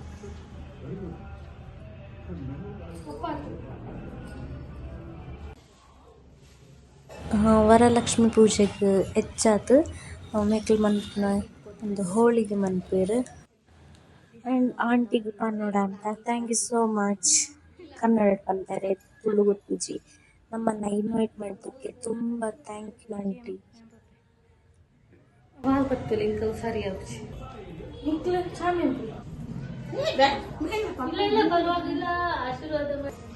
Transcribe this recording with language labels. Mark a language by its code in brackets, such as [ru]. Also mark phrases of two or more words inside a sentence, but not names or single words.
[tcy] ವರಲಕ್ಷ್ಮಿ ಪೂಜೆಗ್ ಹೆಚ್ಚಾತ್ ಮೇಕಲ್ ಮನ್ಪುನ ಒಂದು ಹೋಳಿಗೆ ಮನ್ಪುವೆರ್. ಆ್ಯಂಡ್ ಆಂಟಿಗ್ ಪನ್ನಡ ಅಂತ [en] thank you so much. [tcy] ಕನ್ನಡ ಪನ್ಪರೆ ತುಳು ಗೊತ್ತಿಜ್ಜಿ [kn] ನಮ್ಮನ್ನ ಇನ್ವೈಟ್ ಮಾಡಿದ್ದಕ್ಕೆ ತುಂಬ [en] thank you [kn] ಆಂಟಿ. ಗೊತ್ತಿಲ್ಲ ಇಂಕ ಸರಿ ಆಯ್ತು ಪರವಾಗಿಲ್ಲ ಆಶೀರ್ವಾದ ಮಾಡಿ.